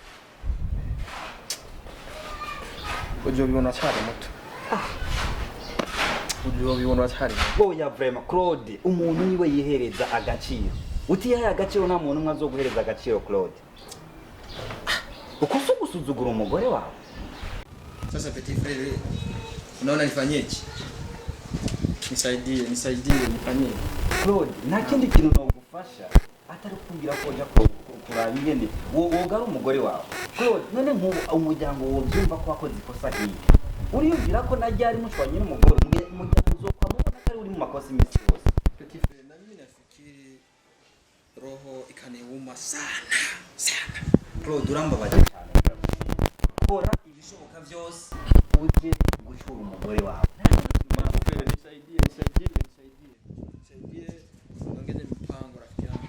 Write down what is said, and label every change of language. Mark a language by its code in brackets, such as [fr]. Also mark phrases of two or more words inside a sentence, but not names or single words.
[rw] ujyo bibona cyane muto ujyo bibona cyane [rn] boya vraiment Claude umuntu niwe yihereza agaciro utiyaye agaciro nta muntu umwe azoguhereza agaciro Claude uko gusuzugura umugore wawe [sw] sasa [fr] petit frère [sw] unaona nifanyeje nisaidie nifanyie [rn] Claude nta kindi kintu nogufasha atari kumbwira ko uja kuraba ingene wogara umugore wawe Claude none nk'ubu umuryango wovyumva ko wakoze ikosa hiye uriyumvira ko najya ari mushwanye n'umugore umuryango uzokwa mubona ko ari uri mu makosa imisi yose [fr] petit frère [sw] na mimi nafikiri roho ikaniuma sana [rw] Claude urambabaje cyane kora ibishoboka byose uje gucyura umugore wawe [sw] nisaidie ongeze mpango rafiki yangu